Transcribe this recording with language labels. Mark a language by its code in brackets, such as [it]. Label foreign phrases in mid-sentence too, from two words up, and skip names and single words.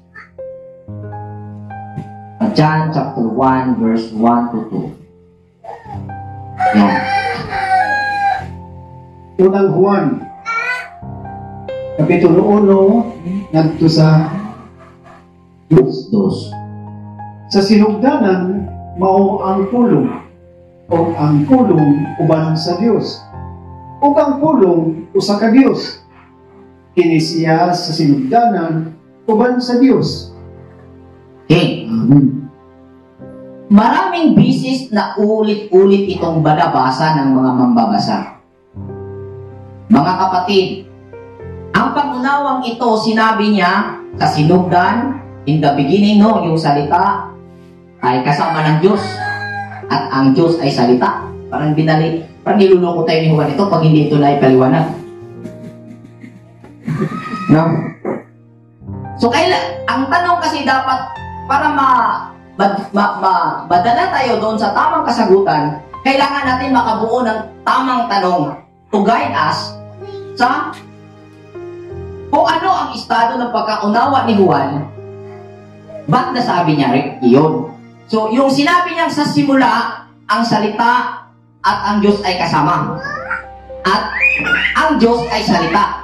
[en] John chapter 1 verse 1 to 2. Yan. [ceb] Unang Juan, Kapitulo 1, nagto sa Dos. sa sinugdanan mao ang pulong o ang pulong uban sa Dios o ang pulong usa ka Dios kini siya sa sinugdanan uban sa Dios. [en] Okay. Amen. [tl] Maraming bisis na ulit-ulit itong banabasa ng mga mambabasa. Mga kapatid, ang pag-unawang ito sinabi niya sa sinugdan [en] In the beginning, [tl] no, yung salita ay kasama ng Diyos. At ang Diyos ay salita. Parang niluloko tayo ni Juan ito pag hindi ito na ipaliwanag. No? So, ang tanong kasi dapat, para madala tayo doon sa tamang kasagutan, kailangan natin makabuo ng tamang tanong [en] to guide us [tl] sa kung ano ang estado ng pagkaunawa ni Juan, ba't nasabi niya iyon? So, yung sinabi niya sa simula, ang salita at ang Diyos ay kasama. At ang Diyos ay salita.